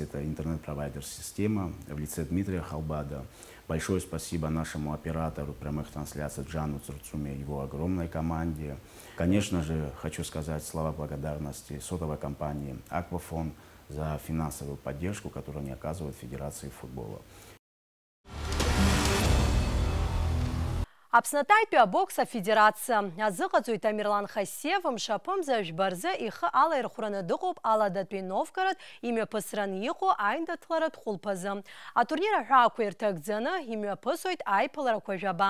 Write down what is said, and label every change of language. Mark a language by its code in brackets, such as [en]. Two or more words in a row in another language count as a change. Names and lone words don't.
[ru] Это интернет-провайдер «Система» в лице Дмитрия Халбада. Большое спасибо нашему оператору прямых трансляций Джану Цурцуме и его огромной команде. Конечно же, хочу сказать слова благодарности сотовой компании «Аквафон» за финансовую поддержку, которую они оказывают Федерации футбола. [ab] Аԥснатәаитәи абокс афедерациа азыҟаҵоит Тамерлан Хасиев мшаԥымза жәбарзы ихы алаирхәраны дыҟоуп Аладатәи Новгород имҩаԥысраны иҟоу аиндаҭларатә хәылԥазы. Атурнир аҳәаақәа ирҭагӡаны имҩаԥысуеит аиԥыларақәа жәаба.